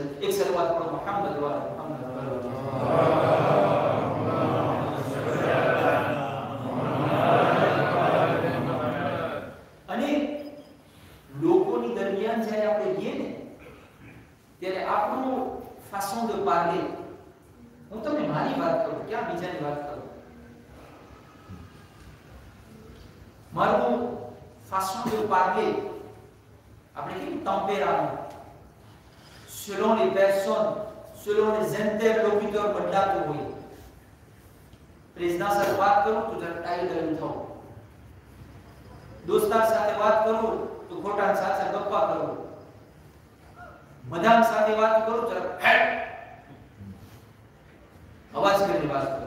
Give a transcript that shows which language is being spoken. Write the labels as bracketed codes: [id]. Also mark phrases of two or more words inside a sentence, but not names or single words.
[gu] એક શરૂઆત પર મુહમ્મદ વાલા મુહમ્મદ અને લોકોની દરમિયાન જ્યારે આપણે ગઈએ ને ત્યારે આપણું [fr] façon de parler, [gu] હું તમને મારી વાત કરું, ક્યાં બીજાની વાત કરું. [fr] મારું façon de parler, [gu] આપણે કેવું tempérament, [fr] selon les personnes, selon les interlocuteurs [gu] બદલાતું હોય. પ્રેઝિડન્ટ સાથે વાત કરું તો જરા ટાઈગર થાઉં, દોસ્તાર સાથે વાત કરું તો ખોટા સાથે ગપ્પા કરું, મદાન સાથે વાત કરું જરા હેડ અવાજ કરીને વાત કરું.